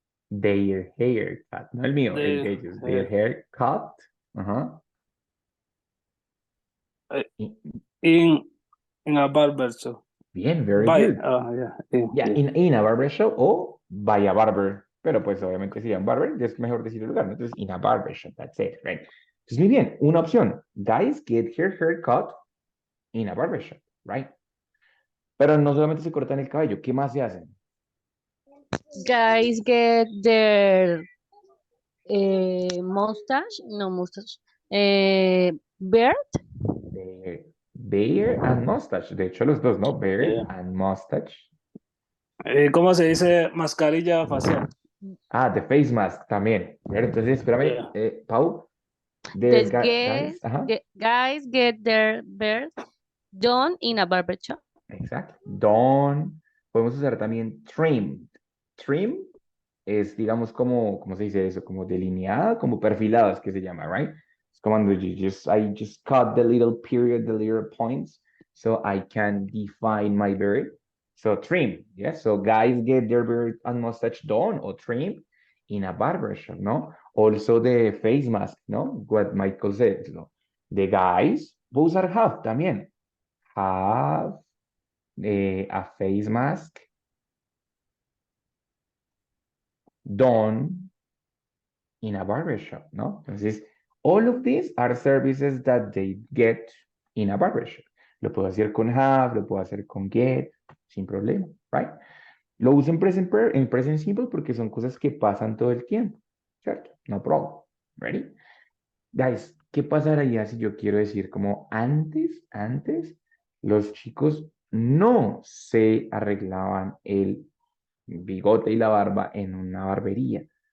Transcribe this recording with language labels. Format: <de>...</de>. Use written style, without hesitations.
<en>Their haircut.</en> <es>No el mío, el de ellos. Their haircut.</es> <en>In a barber shop.</en> <es>Bien,</es> <en>very By, good. yeah. In a barber shop</en> <es>o</es> <en>by a barber.</en> <es>Pero pues obviamente si un barber es mejor decir el lugar, ¿no?</es> <en>Entonces, in a barber shop, that's it, right?</en> <es>Entonces, muy bien, una opción.</es> <en>Guys get her haircut in a barber shop, right?</en> <es>Pero no solamente se cortan el cabello, ¿qué más se hacen?</es> <en>Guys get their mustache, no mustache, beard. Beard and mustache.</en> <es>De hecho, los dos, ¿no? Beard</es> <en>Yeah. and mustache.</en> <es>¿Cómo se dice mascarilla facial?</es> <en>Ah, the face mask</en> <es>también. Pero entonces, espérame, Pau. The</es> <en>The guys, guys get their beard done in a barber shop.</en> <es>exacto. Don. Podemos usar también trimmed. Trim es, digamos, ¿cómo se dice eso? Como delineada, como perfilado, que se llama, right? Es como cuando</es> <en>I just cut the little period, the little points, so I can define my beard. So trim, yes. So guys get their beard and mustache done or trimmed in a barber shop, no? Also the face mask, no? What Michael said, no? The guys, both are have</en> <es>también.</es> <en>Have a face mask done in a barbershop, ¿no? Entonces, all of these are services that they get in a barbershop.</en> <es>Lo puedo hacer con have, lo puedo hacer con get, sin problema, right? Lo uso en present simple porque son cosas que pasan todo el tiempo, ¿cierto?</es> <en>No problem. Ready?</en> <es>Guys, ¿qué pasaría si yo quiero decir como antes, los chicos no se arreglaban el bigote y la barba en una barbería?</es>